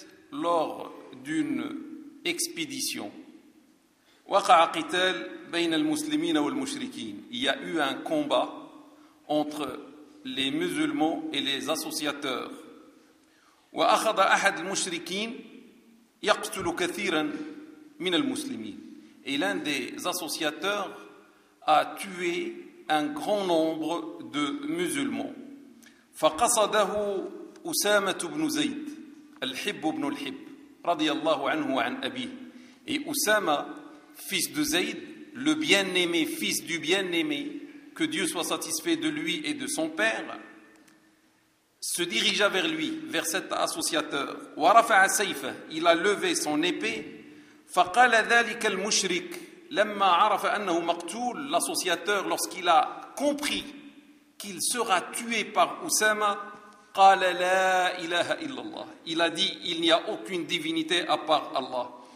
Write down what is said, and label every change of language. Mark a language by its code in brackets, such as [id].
[fr] Lors d'une expédition, [ar] وقع قتال بين المسلمين والمشركين. [fr] Il y a eu un combat entre les musulmans et les associateurs. [ar] وأخذ أحد المشركين يقتل كثيرا من المسلمين. [fr] Et l'un des associateurs a tué un grand nombre de musulmans. [ar] فقصده أسامة بن زيد الحب بن الحب رضي الله عنه وعن أبيه. [fr] Et أسامة fils de Zayd, le bien-aimé, fils du bien-aimé, que Dieu soit satisfait de lui et de son père, se dirigea vers lui, vers cet associateur. [ar] وَرَفَعَ سَيْفَ [fr] Il a levé son épée. [ar] فَقَالَ ذَلِكَ الْمُشْرِكُ لَمَّا عَرَفَ أَنَّهُ مَقْتُولُ [fr] L'associateur, lorsqu'il a compris qu'il sera tué par Usama, [ar] قَالَ لَا إِلَهَ إِلَّا اللَّهُ [fr] Il a dit, il n'y a aucune divinité à part Allah.